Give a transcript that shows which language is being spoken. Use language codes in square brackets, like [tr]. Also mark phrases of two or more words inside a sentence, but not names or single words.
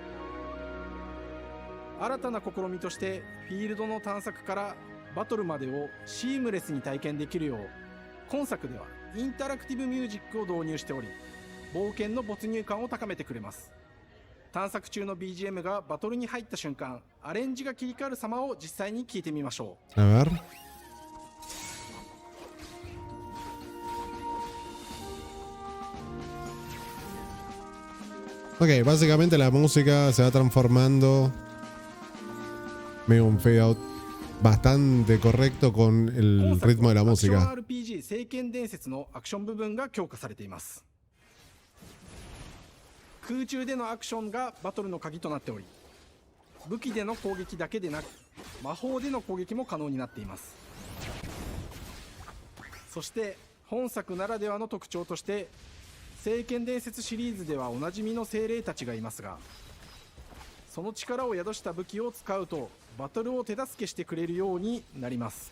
[ja] 新たな試みとしてフィールドの探索からバトルまでをシームレスに体験できるよう、今作ではインタラクティブミュージックを導入しており、冒険の没入感を高めてくれます。探索中の BGM がバトルに入った瞬間、アレンジが切り替わる様を実際に聞いてみましょう。 [es] A ver. Ok, básicamente la música se va transformando. Medio un [en] fade out [es] bastante correcto con el ritmo de la [ja] アクション [es] música. [ja] RPG 聖剣伝説のアクション部分が強化されています。空中でのアクションがバトルの鍵となっており、武器での攻撃だけでなく魔法での攻撃も可能になっています。そして本作ならではの特徴として、聖剣伝説シリーズではおなじみの精霊たちがいますが、その力を宿した武器を使うとバトルを手助けしてくれるようになります。